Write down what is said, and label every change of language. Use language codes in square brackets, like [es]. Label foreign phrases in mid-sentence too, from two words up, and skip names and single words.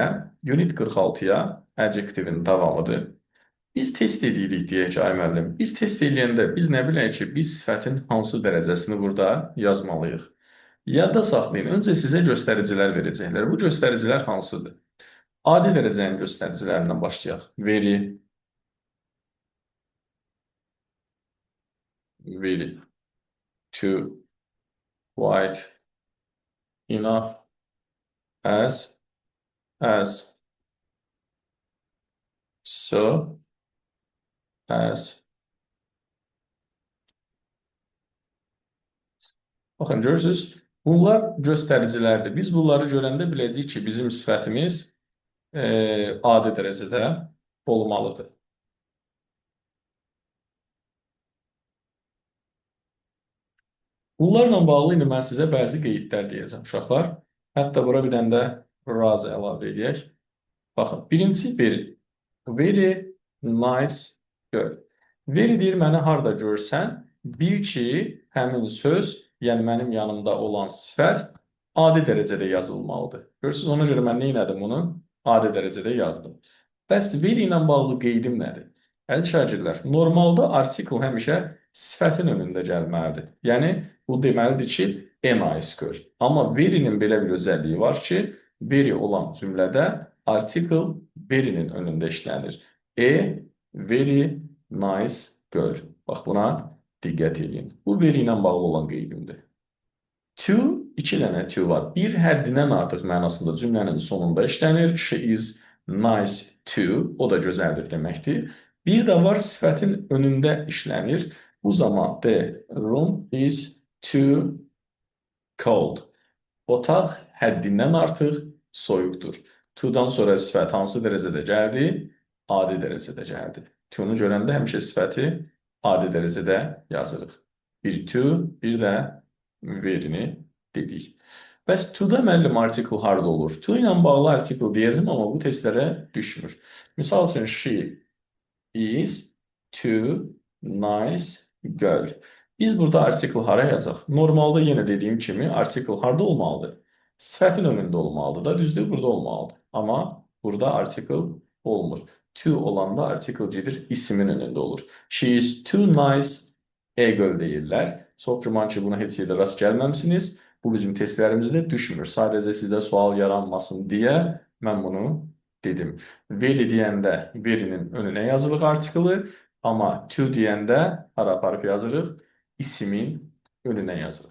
[az] Unit 46-ya adjektivin davamıdır. Biz test edirik deyək ki, ay müəllim, biz test edəndə biz nə bilək ki, biz sifətin hansı dərəcəsini burada yazmalıyıq? Yadda saxlayın, öncə sizə göstəricilər verəcəklər. Bu göstəricilər hansıdır? Adi dərəcənin göstəricilərindən başlayaq. [en] Very, very, to, quite, enough, as, so, as. [az] Baxın, görürsünüz, bunlar göstəricilərdir. Biz bunları görəndə biləcəyik ki, bizim sifətimiz adi dərəcədə olmalıdır. Bunlarla bağlı indi mən sizə bəzi qeydlər deyəcəm, uşaqlar. Hətta bura bir dənə də razı əlavə edək. Baxın, birincisi [en] very. Very nice girl. [az] Very deyir, məni harda görsən, bil ki, həmin söz, yəni mənim yanımda olan sifət adi dərəcədə yazılmalıdır. Görürsünüz, ona görə mən nə etdim bunu? Adi dərəcədə yazdım. Bəs very ilə bağlı qeydim nədir? Əziz şagirdlər, normalda artikel həmişə sifətin önündə gəlməlidir. Yəni, bu deməlidir ki, [en] a nice girl. [az] Amma very'nin belə bir özəlliyi var ki, very olan cümlədə artikel very'nin önündə işlənir. [en] A very nice girl. [az] Bax, buna diqqət edin. Bu very ilə bağlı olan qeydimdir. To, iki dənə to var. Bir həddindən artıq mənasında cümlənin sonunda işlənir. [en] She is nice to, [az] o da gözəldir deməkdir. Bir də var sifətin önündə işlənir. Bu zaman [en] the room is too cold. [az] Otaq həddindən artıq soyuqdur. To-dan sonra sifət hansı dərəcədə gəldi? Adi dərəcədə gəldi. To-nu görəndə həmişə sifəti adi dərəcədə yazırıq. Bir to, bir də verini dedik. Bəs to-da müəllim artikel harda olur? To ilə bağlı artikel deyəcəm, amma bu testlərə düşmür. Misal üçün, [en] she is too nice girl. [az] Biz burada artikel hara yazaq? Normalda yenə dediyim kimi artikel harda olmalıdır? Sifətin önündə olmalıdır da, düzdür, burada olmalıdır. Amma burada artikel olmur. To olanda artikel gedir, ismin önündə olur. [en] She is too nice a girl deyirlər. [az] Çox güman ki, buna heç yerdə rast gəlməmisiniz. Bu bizim testlərimizdə düşmür. Sadəcə sizdə sual yaranmasın deyə mən bunu dedim. Very deyəndə very'nin önünə yazılır artikeli, amma to deyəndə hara aparıb yazırıq? İsimin önünə yazırıq.